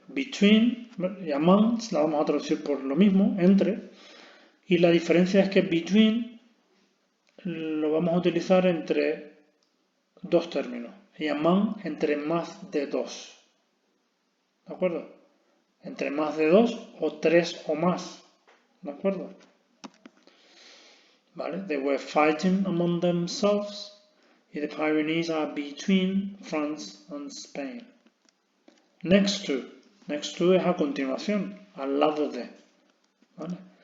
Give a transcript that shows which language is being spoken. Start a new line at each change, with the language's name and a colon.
Spanish: Between y among la vamos a traducir por lo mismo, entre, y la diferencia es que between lo vamos a utilizar entre dos términos y among entre más de dos, ¿de acuerdo? Entre más de dos o tres o más, ¿de acuerdo? ¿Vale?
English: They were fighting among themselves
Spanish: y
English: the Pyrenees are between France and Spain.
Spanish: Next to es a continuación, al lado de, ¿vale?